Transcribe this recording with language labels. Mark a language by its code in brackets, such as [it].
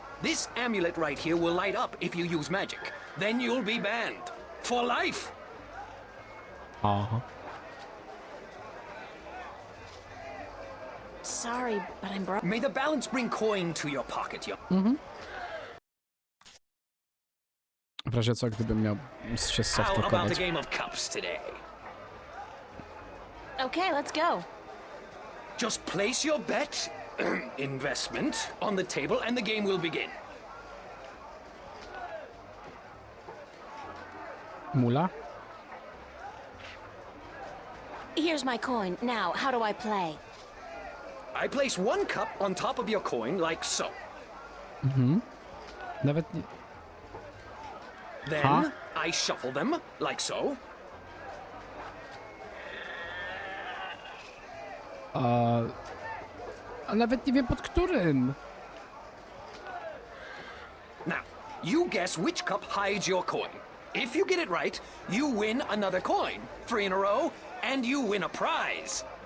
[en] This amulet right here will light up if you use magic. Then you'll be banned. For life! Aha. Sorry, but I'm broke. May the balance bring coin to your pocket, yo. [pl] W razie co, gdybym miał się [en] How about a [pl] softlokować. [en] game of cups today? Okay, let's go. Just place your bet, investment, on the table and the game will begin. Mula? Here's my coin. Now, how do I play? I place one cup on top of your coin, like so. [pl] Nawet nie... [en] Then Huh? I shuffle them, like so. [pl] A nawet nie wiem pod którym. [en] Now, you guess which cup hides your coin. If you get it right, you win another coin, 3 in a row, and you win a prize.